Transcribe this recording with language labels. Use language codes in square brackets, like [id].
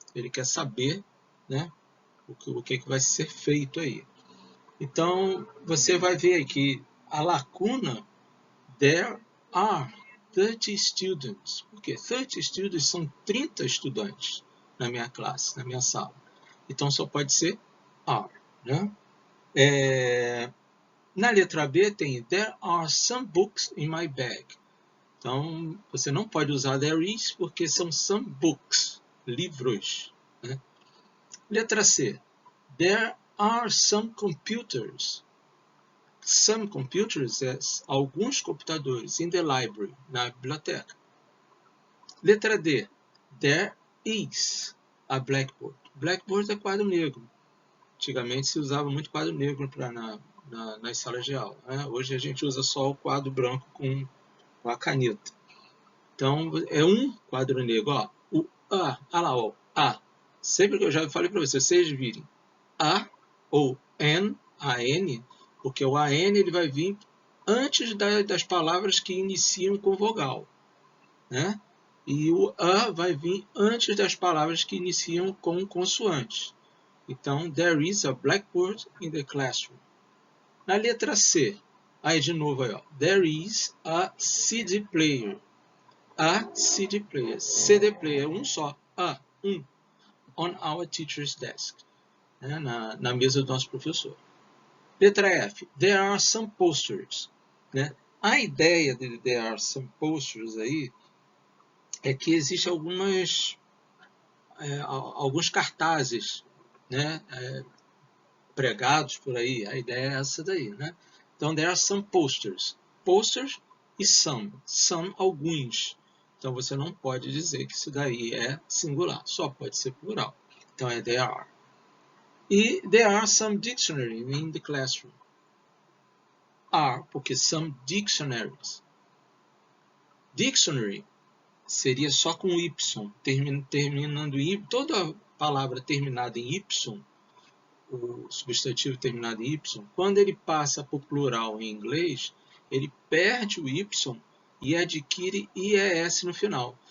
[pt] Ele quer saber, né? O que vai ser feito aí. Então, você vai ver aí que a lacuna [en] there are 30 students. [pt] Por quê? 30 students são 30 estudantes na minha classe, na minha sala. Então, só pode ser are. Né? Na letra B tem [en] there are some books in my bag. [pt] Então, você não pode usar [en] there is [pt] porque são [en] some books, [pt] livros. Né? Letra C. [en] There are some computers. Some computers [pt] é alguns computadores [en] in the library, [pt] na biblioteca. Letra D. [en] There is a blackboard. Blackboard [pt] é quadro negro. Antigamente se usava muito quadro negro nas salas de aula. Né? Hoje a gente usa só o quadro branco com a caneta. Então é um quadro negro. Ó, o A, olha lá, ó, A. Sempre que eu já falei para vocês virem A ou N, A-N, porque o AN ele vai vir antes das palavras que iniciam com vogal. Né? E o A vai vir antes das palavras que iniciam com consoantes. [en] Então, there is a blackboard in the classroom. [pt] Na letra C, aí de novo, aí, ó, [en] there is a CD player. A CD player. CD player, [pt] um só. Um. [en] On our teacher's desk. [pt] Né? Na mesa do nosso professor. Letra F. [en] There are some posters. Né? [pt] A ideia de there are some posters aí é que existem alguns cartazes, né? Pregados por aí. A ideia é essa daí. Né? [en] Então, there are some posters. Posters e some. Some, alguns. [pt] Então, você não pode dizer que isso daí é singular. Só pode ser plural. Então, é [en] there are. E there are some dictionaries in the classroom. Are, porque some dictionaries. [pt] Dictionary seria só com Y, terminando em Y. Toda palavra terminada em Y, o substantivo terminado em Y, quando ele passa para o plural em inglês, ele perde o Y e adquire IES no final.